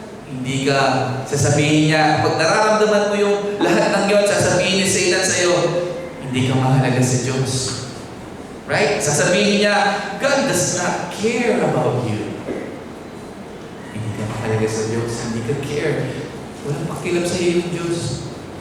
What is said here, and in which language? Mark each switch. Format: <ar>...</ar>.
<tl>Hindi ka sasabihin niya, pag nararamdaman mo yung lahat ng yun, sasabihin ni Satan sa'yo, hindi ka mahalaga sa Diyos.</tl> <en>Right?</en> <tl>Sasabihin niya,</tl> <en>God does not care about you.</en> <tl>Hindi ka mahalaga sa Diyos, hindi ka care. Walang pakialam sa iyo yung Diyos.</tl>